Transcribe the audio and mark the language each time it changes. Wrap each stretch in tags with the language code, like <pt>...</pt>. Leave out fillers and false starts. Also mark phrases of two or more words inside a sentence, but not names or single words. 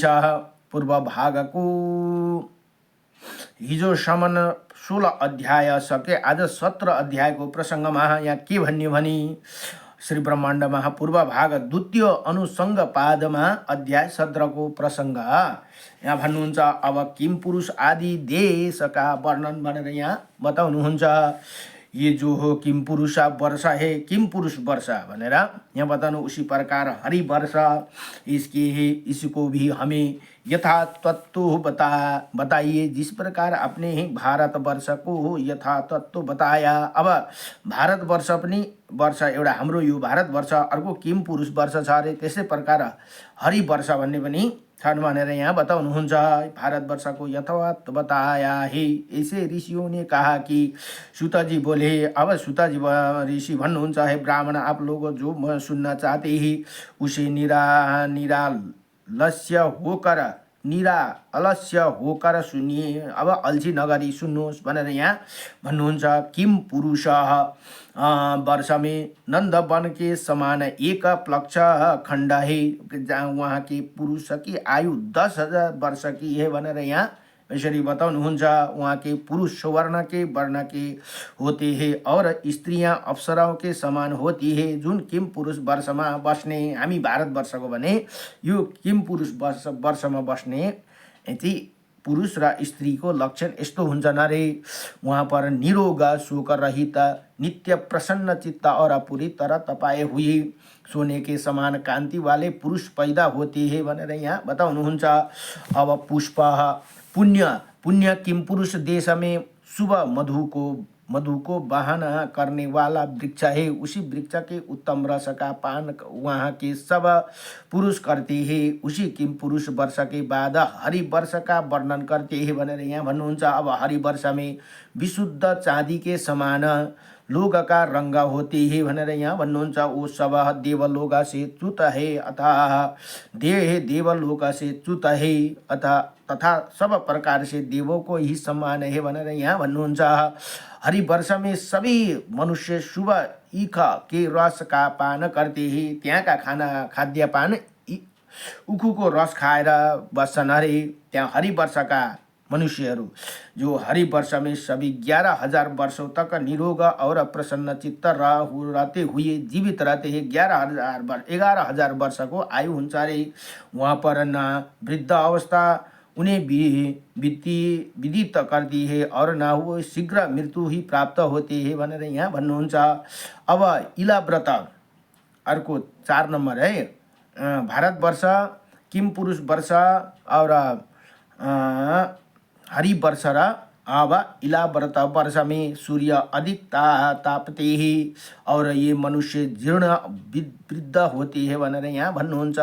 <ne>पूर्व भागको हिजोसम्म 16 अध्याय सके, आज 17 अध्यायको प्रसङ्गमा यहाँ के भन्यो भने श्री ब्रह्माण्ड महापूर्व भाग द्वितीय अनुसङ्ग पादमा अध्याय 17 को प्रसङ्ग यहाँ भन्नुहुन्छ। अब किम पुरुष आदि देशका वर्णन भनेर यहाँ बताउनुहुन्छ।</ne> <hi>ये जो हो किम पुरुषा वर्षा है,</hi> <ne>किम पुरुष वर्षा भनेर यहाँ बताउनु।</ne> <hi>उसी प्रकार हरि वर्षा इसके है, इसको भी हमें यथा तत्व बताइए। जिस प्रकार आपने ही भारत वर्ष को यथा तत्व बताया।</hi> <ne>अब भारत वर्ष पनि वर्ष एउटा हाम्रो यो भारत वर्ष, अर्को किम पुरुष वर्ष छ अरे। त्यसै प्रकार हरि वर्ष भन्ने पनि छन् भनेर यहाँ बताउनुहुन्छ।</ne> <hi>भारत वर्ष को यथावत बताया है। ऐसे ऋषियों ने कहा कि सूता जी बोले।</hi> <ne>अब सूता जी ऋषि भन्नुहुन्छ,</ne> <hi>है ब्राह्मण आप लोग जो मैं सुनना चाहते ही उसे निरालस्य होकर सुनिए।</hi> <ne>अब अल्छी नगरी सुन्नुहोस् भनेर यहाँ भन्नुहुन्छ।</ne> <hi>किम पुरुष वर्ष में नंद वन के समान एक प्लक्ष खंड है, जहाँ वहाँ के पुरुष की आयु 10,000 वर्ष की है</hi> <ne>भनेर यहाँ यसरी बताउनुहुन्छ।</ne> <hi>वहाँ के पुरुष सुवर्ण के वर्ण के होते हैं और स्त्रियां अप्सराओं के समान होती है।</hi> <ne>जुन किम पुरुष वर्षमा बस्ने, हामी भारत वर्षको भने यो किम पुरुष वर्षमा बस्ने यति पुरुष र स्त्रीको लक्षण यस्तो हुन्छन् अरे।</ne> <hi>वहाँ पर निरोग शोक रहित नित्य प्रसन्न चित्त और अपूरी तरह तपाए हुए सोने के समान कांति वाले पुरुष पैदा होते हैं</hi> <ne>भनेर यहाँ बताउनुहुन्छ।</ne> <hi>अब पुष्प पुण्य पुण्य किम पुरुष देश में शुभ मधु को बहाना करने वाला वृक्ष है। उसी वृक्ष के उत्तम रस का पान वहाँ के सब पुरुष करते हैं। उसी किम पुरुष वर्ष के बाद हरि वर्ष का वर्णन करते हैं</hi> <ne>भनेर यहाँ भन्नुहुन्छ।</ne> <hi>अब हरि वर्ष में विशुद्ध चाँदी के समान लोग का रंग होते हैं</hi> <ne>भनेर यहाँ भन्नुहुन्छ।</ne> <hi>वो सब देवलोक से च्युत है अतः देवलोक से च्युत है अतः तथा सब प्रकार से देवों को ही सम्मान है</hi> <ne>भनेर यहाँ भन्नुहुन्छ।</ne> <hi>हरि वर्ष में सभी मनुष्य शुभ ईख के रस का पान करते हैं।</hi> <ne>त्यहाँ का खाद्य पान उखुको रस खाएर बस्छन् अरे।</ne> <hi>त्यहाँ हरि वर्ष का मनुष्यहरू जो हरि वर्ष में सभी 11,000 वर्षों तक निरोग और प्रसन्न चित्त रहते हुए जीवित रहते हैं।</hi> <ne>11,000 वर्ष को आयु हुन्छ अरे।</ne> <hi>वहाँ पर न वृद्ध अवस्था उन्हें विदित करती है और न वो शीघ्र मृत्यु ही प्राप्त होते हैं</hi> <ne>भनेर यहाँ भन्नुहुन्छ।</ne> <hi>अब इला व्रत अर्को 4 नंबर है। भारतवर्ष किम पुरुष वर्ष और हरि वर्ष र अब इला व्रत वर्ष में सूर्य अधिक तापते ही और ये मनुष्य जीर्ण वृद्ध होते हैं</hi> <ne>भनेर यहाँ भन्नुहुन्छ।</ne>